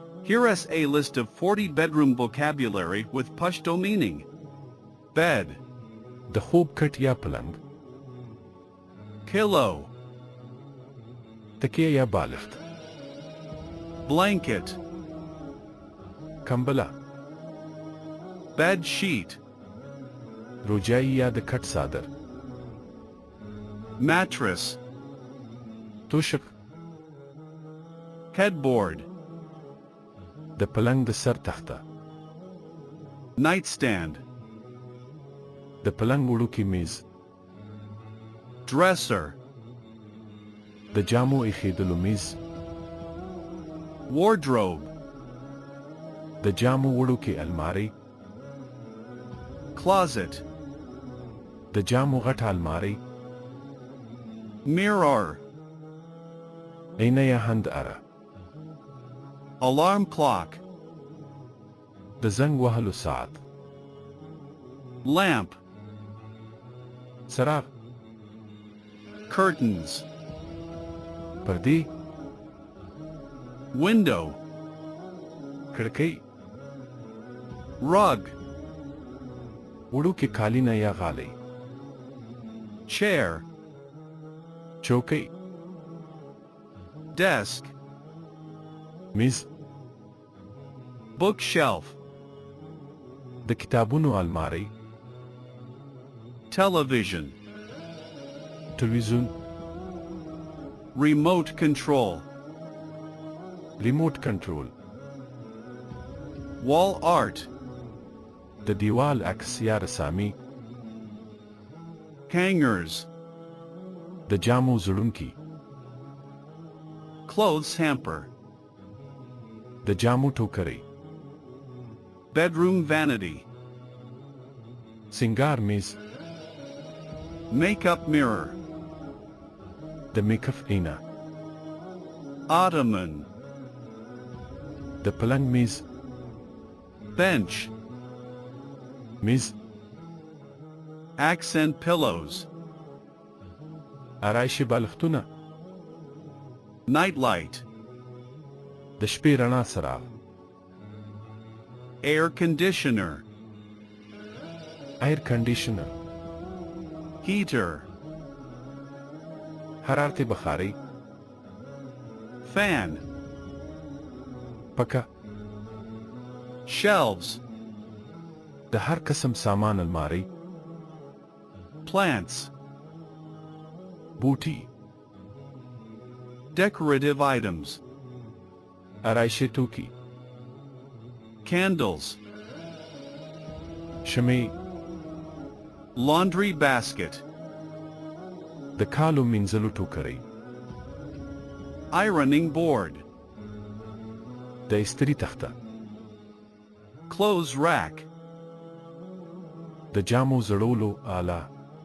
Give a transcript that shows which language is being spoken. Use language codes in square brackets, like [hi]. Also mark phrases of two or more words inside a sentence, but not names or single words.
[en] Here is a list of 40 bedroom vocabulary with Pashto meaning. Bed, [ps] د خوب کټ یا پلنګ. [en] pillow, [ps] تکیه یا بالښت. [en] blanket, [ps] کمبله. [en] bed sheet, [ps] روجایي یا د کټ څادر. [en] mattress, [ps] توشک. [en] headboard, [ps] د پلنګ د سر تخته. [en] nightstand, [ps] د پلنګ وړوکی میز. [en] dresser, [ps] د جامو ایښودلو میز. [en] wardrobe, [ps] د جامو وړوکی المارۍ. [en] closet, [ps] د جامو غټه المارۍ. [en] mirror, [ps] عینه یا هند اره. [en] alarm clock, [ps] د زنګ وهلو ساعت. [en] lamp, [ps] څراغ. [en] curtains, [ps] پردې. [en] window, [ps] کړکۍ. [en] rug, [ps] وړوکی قالینه یا غالۍ. [en] chair, [ps] چوکۍ. [en] desk, [ps] میز. [en] bookshelf, [ps] د کتابونو المارۍ. [en] television, [ps] تلویزیون. [en] remote control, remote control. wall art, [ps] د دیوال عکس یا رسامي. [en] hangers, [ps] د جامو زړونکي. [en] clothes hamper, [ps] د جامو ټوکرۍ. [en] bedroom vanity, [ps] سینګار میز. [en] makeup mirror, [ps] د میکاپ عینه. [en] ottoman, [ps] د پلنګ میز. [en] bench, [ps] میز. [en] accent pillows, [ps] آرایشي بالښتونه. [en] nightlight, [ps] د شپې رڼا څراغ. [en] air conditioner, air conditioner. heater, [ps] حرارتي بخاري. [en] fan, [ps] پکه. [en] shelves, [ps] د هر قسم سامان المارۍ. [en] plants, [ps] بوټي. [en] decorative items, [ps] آرایشي توکي. [en] candles, [ps] شمع. [en] laundry basket, [ps] د کالو مینځلو ټوکرۍ. [en] ironing board, [ps] د استري تخته. [en] clothes rack, [ps] د جامو زړولو آله.